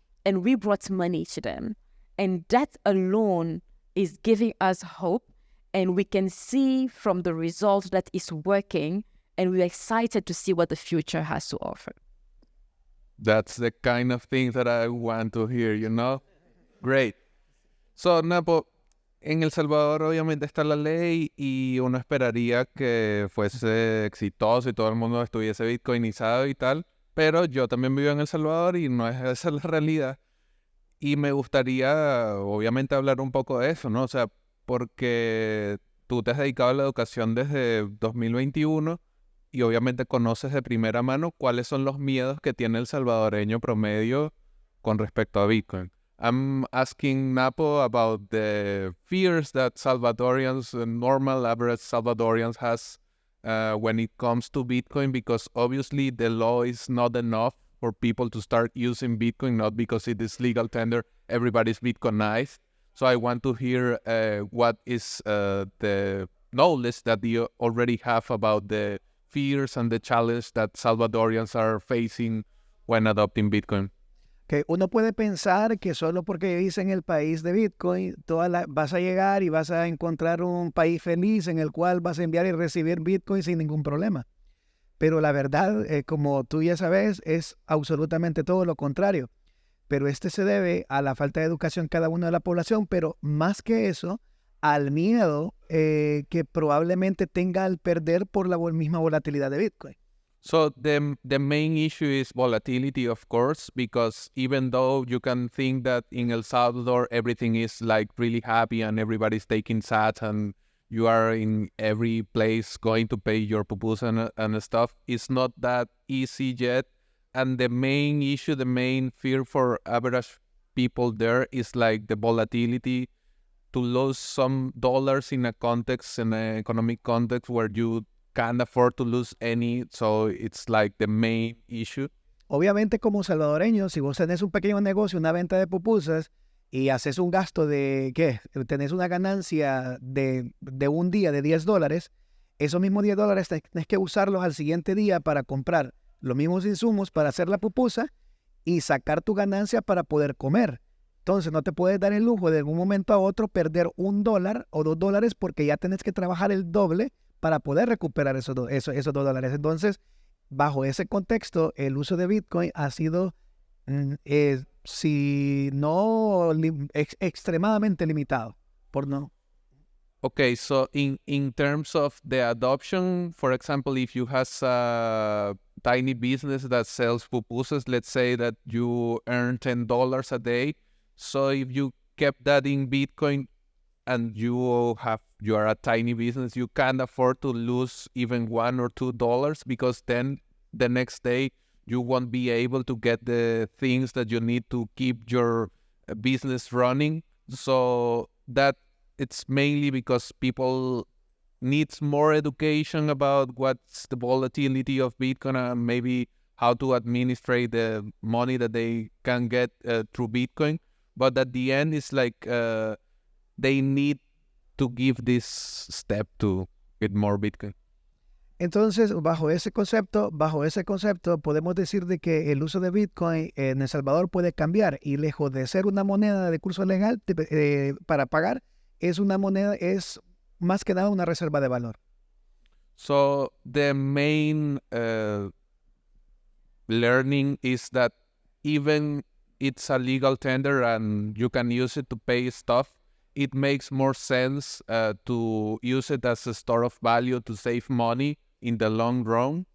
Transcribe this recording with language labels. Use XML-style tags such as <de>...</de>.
<en>And we brought money to them. And that alone is giving us hope. And we can see from the results that it's working. And we're excited to see what the future has to offer. That's the kind of thing that I want to hear, you know? Great.</en> <es>So, Napo, en El Salvador obviamente está la ley y uno esperaría que fuese exitoso y todo el mundo estuviese bitcoinizado y tal, pero yo también vivo en El Salvador y no es esa la realidad. Y me gustaría, obviamente, hablar un poco de eso, ¿no? O sea, porque tú te has dedicado a la educación desde 2021 y obviamente conoces de primera mano cuáles son los miedos que tiene el salvadoreño promedio con respecto a Bitcoin.</es> <en>I'm asking Napo about the fears that Salvadorians, normal average Salvadorians has when it comes to Bitcoin, because obviously the law is not enough for people to start using Bitcoin, not because it is legal tender, everybody's Bitcoinized. So I want to hear what is the knowledge that you already have about the fears and the challenge that Salvadorians are facing when adopting Bitcoin.</en> <es>Que uno puede pensar que solo porque vives en el país de Bitcoin, vas a llegar y vas a encontrar un país feliz en el cual vas a enviar y recibir Bitcoin sin ningún problema. Pero la verdad, como tú ya sabes, es absolutamente todo lo contrario. Pero este se debe a la falta de educación cada uno de la población, pero más que eso, al miedo que probablemente tenga al perder por la misma volatilidad de Bitcoin.</es> <en>So the main issue is volatility, of course, because even though you can think that in El Salvador everything is like really happy and everybody's taking sats and you are in every place going to pay your pupus and stuff, it's not that easy yet. And the main issue, the main fear for average people there is like the volatility, to lose some dollars in a context, in an economic context where you can't afford to lose any. So it's like the main issue.</en> <es>Obviamente, como salvadoreño, si vos tenés un pequeño negocio, una venta de pupusas, y haces un gasto de, ¿qué? Tenés una ganancia de un día de $10, esos mismos $10 tenés que usarlos al siguiente día para comprar los mismos insumos para hacer la pupusa y sacar tu ganancia para poder comer. Entonces no te puedes dar el lujo de un momento a otro perder $1 o $2 porque ya tenés que trabajar el doble para poder recuperar esos $2. Entonces, bajo ese contexto, el uso de Bitcoin ha sido, si no extremadamente limitado, por no.</es> <en>Okay, so in terms of the adoption, for example, if you have a tiny business that sells pupusas, let's say that you earn $10 a day. So if you kept that in Bitcoin and you are a tiny business, you can't afford to lose even $1 or $2 because then the next day you won't be able to get the things that you need to keep your business running. So that it's mainly because people needs more education about what's the volatility of Bitcoin and maybe how to administrate the money that they can get through Bitcoin. But at the end, it's like they need to give this step to get more Bitcoin.</en> <es>Entonces, bajo ese concepto, podemos decir de que el uso de Bitcoin en El Salvador puede cambiar y lejos de ser una moneda de curso legal para pagar, es una moneda, es más que nada una reserva de valor.</es> <en>So the main learning is that even it's a legal tender and you can use it to pay stuff, it makes more sense to use it as a store of value to save money in the long run.</en>